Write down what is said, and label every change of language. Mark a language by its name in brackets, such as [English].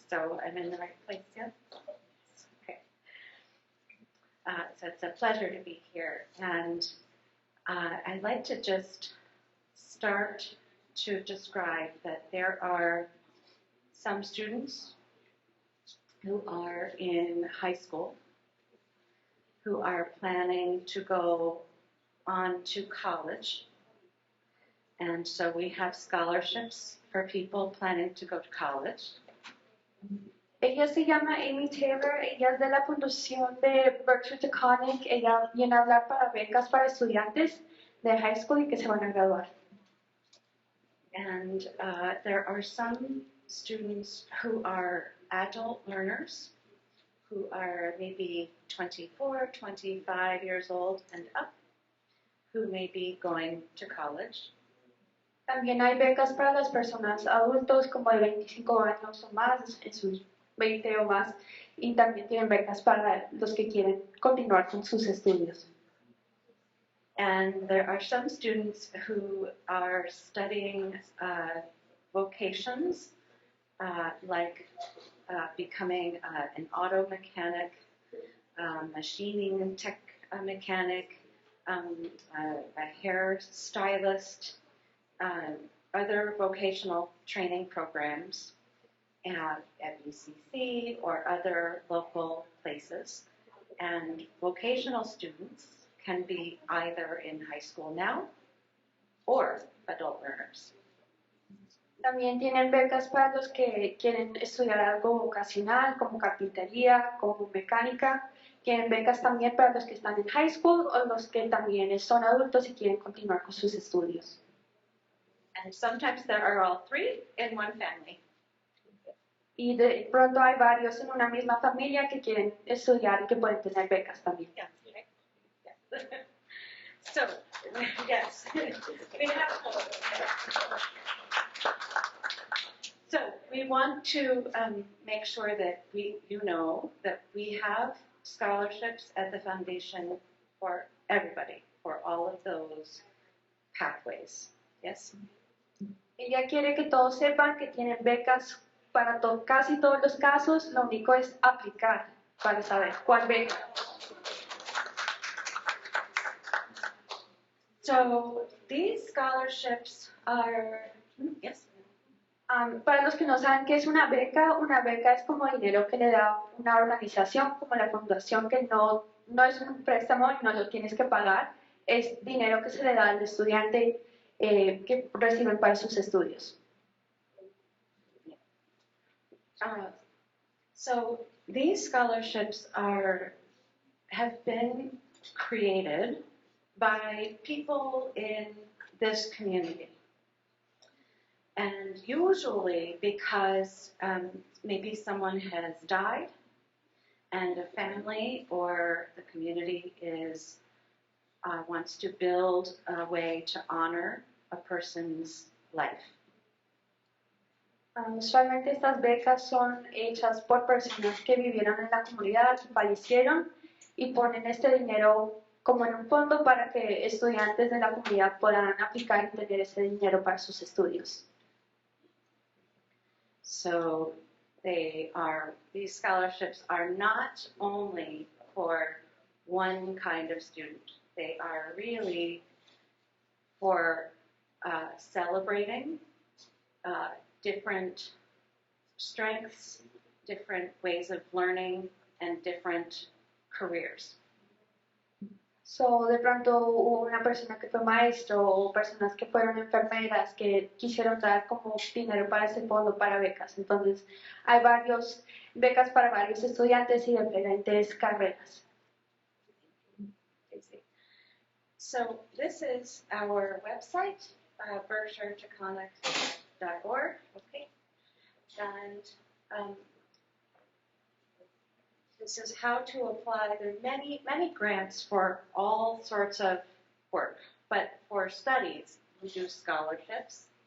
[English] So I'm in the right place, yeah? Okay. So it's a pleasure to be here, and I'd like to just start to describe that there are some students who are in high school who are planning to go on to college. And so we have scholarships for people planning to go to college. [Spanish] Ella se llama Amy Taylor, ella es de la fundación de Berkshire Taconic. Ella viene a hablar para becas para estudiantes de high school y que se van a graduar. [English] And there are some students who are adult learners who are maybe 24, 25 years old and up, who may be going to college. [Spanish] También hay becas para las personas adultos como de 25 años o más, en sus 20 o más, y también tienen becas para los que quieren continuar con sus estudios. [English] And there are some students who are studying vocations like becoming an auto mechanic, machining tech mechanic, a hair stylist, other vocational training programs at BCC or other local places. And vocational students can be either in high school now or adult learners. [Spanish] También tienen becas para los que quieren estudiar algo vocacional, como carpintería, como mecánica. Tienen becas también para los que están en high school o los que también son adultos y quieren continuar con sus estudios. [English] And sometimes there are all three in one family. [Spanish] Y de pronto hay varios en una misma familia que quieren estudiar y que pueden tener becas también. [English] Yeah. Yes. So, yes, we have So we want to make sure that you know that we have scholarships at the foundation for everybody, for all of those pathways. Yes? [Spanish] Ella quiere que todos sepan que tienen becas para casi todos los casos, lo único es aplicar para saber cuál beca. [English] So these scholarships are, yes? [Spanish] Para los que no saben qué es una beca es como dinero que le da una organización como la fundación que no es un préstamo y no lo tienes que pagar, es dinero que se le da al estudiante que reciben para sus estudios. [English] So these scholarships have been created by people in this community. And usually because maybe someone has died and a family or the community wants to build a way to honor a person's life. [Spanish] Usualmente estas becas son hechas por personas que vivieron en la comunidad, que fallecieron y ponen este dinero como en un fondo para que estudiantes de la comunidad puedan aplicar y tener ese dinero para sus estudios. [English] So these scholarships are not only for one kind of student. They are really for celebrating different strengths, different ways of learning, and different careers. [Spanish] So, de pronto hubo una persona que fue maestro o personas que fueron enfermeras que quisieron dar como dinero para ese fondo para becas. Entonces, hay varios becas para varios estudiantes y de diferentes carreras. [English] So, this is our website, berkshiretaconic.org. Okay, and this is how to apply. There are many grants for all sorts of work, but for studies, we do scholarships.